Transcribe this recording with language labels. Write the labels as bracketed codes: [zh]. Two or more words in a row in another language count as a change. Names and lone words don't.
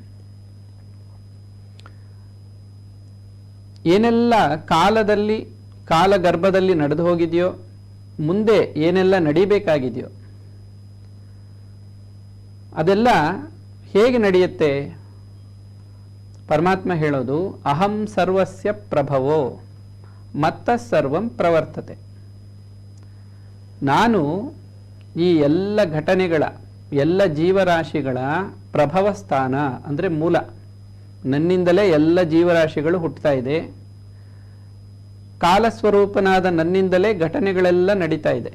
[kn] ಏನೆಲ್ಲ ಕಾಲದಲ್ಲಿ, ಕಾಲಗರ್ಭದಲ್ಲಿ ನಡೆದು ಹೋಗಿದೆಯೋ, ಮುಂದೆ ಏನೆಲ್ಲ ನಡಿಬೇಕಾಗಿದೆಯೋ ಅದೆಲ್ಲ ಹೇಗೆ ನಡೆಯುತ್ತೆ? ಪರಮಾತ್ಮ ಹೇಳೋದು, [sa] ಅಹಂ ಸರ್ವಸ್ಯ ಪ್ರಭವೋ ಮತ್ತ ಸರ್ವಂ ಪ್ರವರ್ತತೆ. [kn] ನಾನು ಈ ಎಲ್ಲ ಘಟನೆಗಳ, ಎಲ್ಲ ಜೀವರಾಶಿಗಳ ಪ್ರಭವ ಸ್ಥಾನ ಅಂದರೆ ಮೂಲ. ನನ್ನಿಂದಲೇ ಎಲ್ಲ ಜೀವರಾಶಿಗಳು ಹುಟ್ಟುತ್ತಾ ಇದೆ. ಕಾಲಸ್ವರೂಪನಾದ ನನ್ನಿಂದಲೇ ಘಟನೆಗಳೆಲ್ಲ ನಡೀತಾ ಇದೆ.